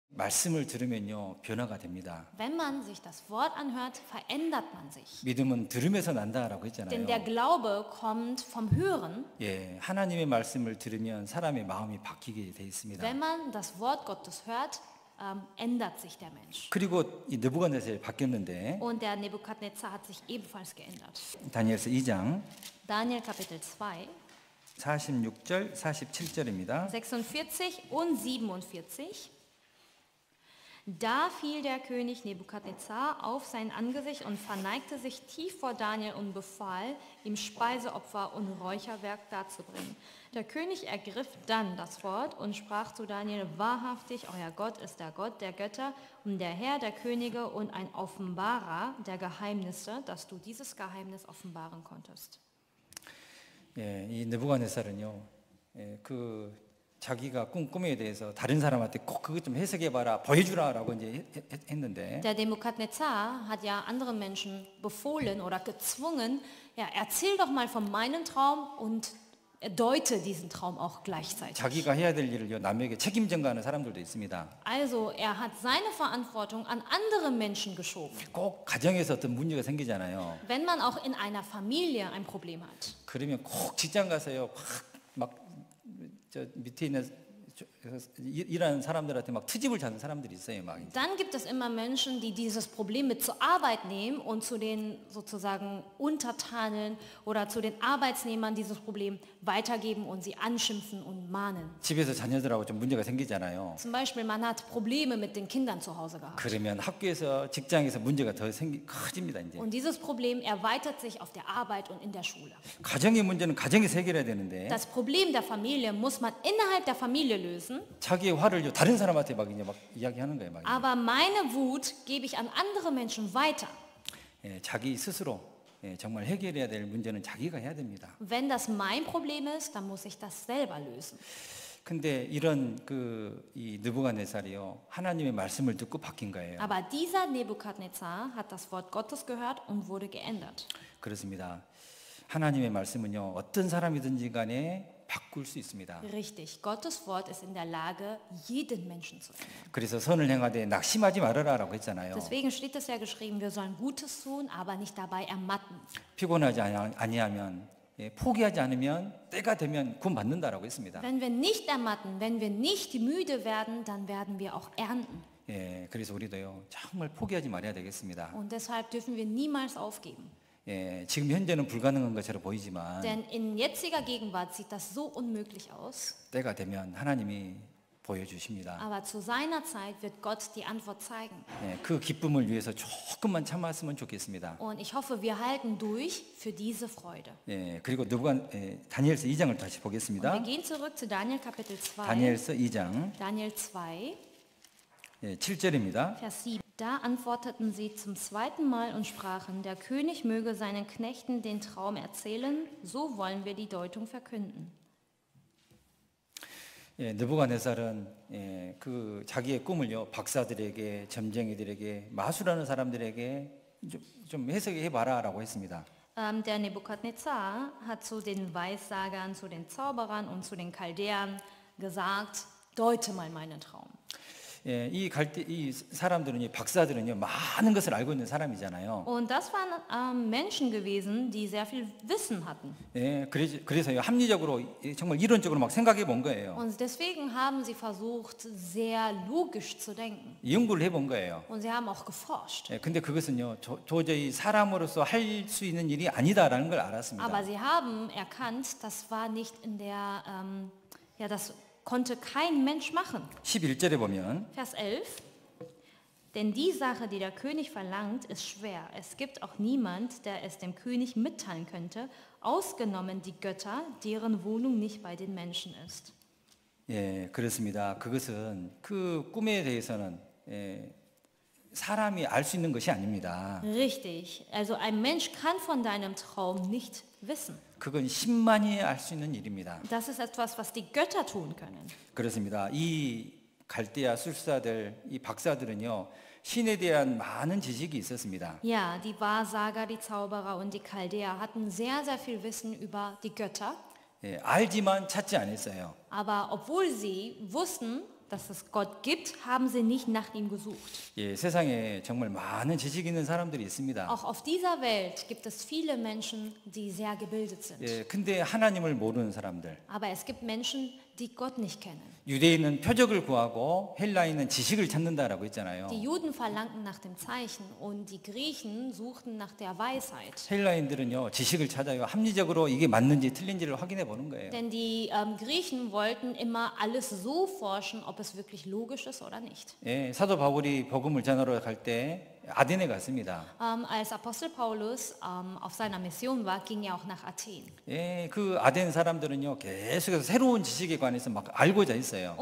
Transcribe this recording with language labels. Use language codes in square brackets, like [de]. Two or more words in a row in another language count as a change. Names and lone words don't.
[ko] 말씀을 들으면요 변화가 됩니다. [de] Wenn man sich das Wort anhört, verändert man sich. [ko] 믿음은 들으면서 난다라고 [de] Denn [ko] 했잖아요. [de] der Glaube kommt vom Hören. [ko] 예, 하나님의 말씀을 들으면 사람의 마음이 바뀌게 돼 있습니다. [de] Wenn man das Wort Gottes hört, ändert sich der Mensch. [ko] 그리고 이 느부갓네살이 바뀌었는데 [de] Und der Nebukadnezar hat sich ebenfalls geändert. [ko] 다니엘서 2장 [de] Daniel Kapitel 2, [ko] 46절 47절입니다. [de] 46 und 47. Da fiel der König Nebukadnezar auf sein Angesicht und verneigte sich tief vor Daniel und befahl, ihm Speiseopfer und Räucherwerk darzubringen. Der König ergriff dann das Wort und sprach zu Daniel: Wahrhaftig, euer Gott ist der Gott der Götter und der Herr der Könige und ein Offenbarer der Geheimnisse, dass du dieses Geheimnis offenbaren konntest. [ko] 예, 이 느부갓네살은요, 자기가 꾼 꿈에 대해서 다른 사람한테 꼭 그것 좀 해석해봐라, 보여주라라고 이제 했는데. [de] Der Nebukadnezar hat ja anderen Menschen befohlen oder gezwungen, ja, erzähl doch mal von meinem Traum und deute diesen Traum auch gleichzeitig. [ko] 자기가 해야 될 일을요 남에게 책임 전가하는 사람들도 있습니다. [de] Also er hat seine Verantwortung an andere Menschen geschoben. [ko] 꼭 가정에서 어떤 문제가 생기잖아요. [de] Wenn man auch in einer Familie ein Problem hat, [ko] 그러면 꼭 직장 가서요 막 저 밑에 있는 일하는 사람들한테 막 트집을 잡는 사람들이 있어요, 막. [de] dann gibt es immer Menschen, die dieses Problem mit zur Arbeit nehmen und zu den sozusagen Untertanen oder zu den Arbeitsnehmern dieses Problem weitergeben und sie anschimpfen und mahnen. [ko] 집에서 자녀들하고 좀 문제가 생기잖아요. [de] Zum Beispiel, man hat Probleme mit den Kindern zu Hause gehabt. [ko] 그러면 학교에서 직장에서 문제가 더 커집니다, 이제. [de] Und dieses Problem erweitert sich auf der Arbeit und in der Schule. [ko] 가정의 문제는 가정에서 해결해야 되는데 [de] Das Problem der Familie muss man innerhalb der Familie lösen. [ko] 자기의 화를 다른 사람한테 막 이야기하는 거예요, 막. [de] Aber meine Wut gebe ich an andere Menschen weiter. [ko] 예, 자기 스스로 정말 해결해야 될 문제는 자기가 해야 됩니다. [de] Wenn das mein Problem ist, dann muss ich das selber lösen. [ko] 근데 이런 이 느부갓네살이요 하나님의 말씀을 듣고 바뀐 거예요. [de] Aber dieser Nebukadnezar hat das Wort Gottes gehört und wurde geändert. [ko] 그렇습니다. 하나님의 말씀은요 어떤 사람이든지 간에 바꿀 수 있습니다. [de] Richtig, Gottes Wort ist in der Lage, jeden Menschen zu ändern. [ko] 그래서 선을 행하되 낙심하지 말아라라고 했잖아요. [de] Deswegen steht es ja geschrieben, wir sollen Gutes tun, aber nicht dabei ermatten. [ko] 피곤하지 아니하면 포기하지 않으면 때가 되면 구원 받는다라고 했습니다. [de] Wenn wir nicht ermatten, wenn wir nicht müde werden, dann werden wir auch ernten. [ko] 예, 그래서 우리도요 정말 포기하지 말아야 되겠습니다. [de] Und deshalb dürfen wir niemals aufgeben. [ko] 예, 지금 현재는 불가능한 것처럼 보이지만 [de] Denn in jetziger Gegenwart sieht das so unmöglich aus. [ko] 때가 되면 하나님이 보여주십니다. [de] Aber zu seiner Zeit wird Gott die Antwort zeigen. [ko] 예, 그 기쁨을 위해서 조금만 참았으면 좋겠습니다. [de] Und ich hoffe, wir halten durch für diese Freude. [ko] 예, 그리고 다니엘서 2장을 다시 [de] Wir [ko] 보겠습니다. [de] gehen zurück zu Daniel Kapitel 2. [ko] 다니엘서 2장 [de] Daniel 2, [ko] 7절입니다. [de] Vers 7. Da antworteten sie zum zweiten Mal und sprachen: Der König möge seinen Knechten den Traum erzählen, so wollen wir die Deutung verkünden. [ko] 예, 느부갓네살은 자기의 꿈을요 박사들에게, 점쟁이들에게, 마술하는 사람들에게 좀 해석해 봐라라고 했습니다. [de] Der Nebukadnezar hat zu den Weissagern, zu den Zauberern und zu den Chaldäern gesagt: Deute mal meinen Traum. [ko] 예, 이 사람들은요, 박사들은요, 많은 것을 알고 있는 사람이잖아요. [de] Und das waren Menschen gewesen, die sehr viel Wissen hatten. [ko] 예, 그래서요, 합리적으로 정말 이론적으로 막 생각해 본 거예요. [de] Und deswegen haben sie versucht, sehr logisch zu denken. [ko] 연구를 해본 거예요. [de] Und sie haben auch geforscht. [ko] 예, 근데 그것은요, 도저히 사람으로서 할 수 있는 일이 아니다라는 걸 알았습니다. [de] Aber sie haben erkannt, das war nicht in der, das konnte kein Mensch machen. [ko] 11절에 보면 [de] Vers 11. Denn die Sache, die der König verlangt, ist schwer. Es gibt auch niemand, der es dem König mitteilen könnte, ausgenommen die Götter, deren Wohnung nicht bei den Menschen ist. [ko] 예, 그렇습니다. 그것은 그 꿈에 대해서는 사람이 알 수 있는 것이 아닙니다. [de] Richtig. Also ein Mensch kann von deinem Traum nicht wissen. [ko] 그건 신만이 알 수 있는 일입니다. [de] Das ist etwas, was die Götter tun können. [ko] 그렇습니다. 이 갈대아 술사들, 이 박사들은요, 신에 대한 많은 지식이 있었습니다. [de] Ja, die Wahrsager, die Zauberer und die Chaldäer hatten sehr, sehr viel Wissen über die Götter. [ko] 예, 알지만 찾지 않았어요. [de] Aber obwohl sie wussten, dass es Gott gibt, haben sie nicht nach ihm gesucht. [ko] 예, 세상에 정말 많은 지식 있는 사람들이 있습니다. [de] Auch auf dieser Welt gibt es viele Menschen, die sehr gebildet sind. [ko] 예, 근데 하나님을 모르는 사람들. [de] Aber es gibt Menschen, die Gott nicht kennen. [ko] 유대인은 표적을 구하고 헬라인은 지식을 찾는다라고 했잖아요. [de] Die Juden verlangten nach dem Zeichen und die Griechen suchten nach der Weisheit. [ko] 헬라인들은요, 지식을 찾아요. 합리적으로 이게 맞는지 틀린지를 확인해 보는 거예요. [de] Denn die Griechen wollten immer alles so forschen, ob es wirklich logisch ist oder nicht. [ko] 예, 사도 바울이 복음을 전하러 갈 때 아덴에 갔습니다. [de] Als Apostel Paulus auf seiner Mission war, ging er auch nach Athen. [ko] 예, 그 아덴 사람들은요, 계속해서 새로운 지식에 관해서 막 알고자 했어요.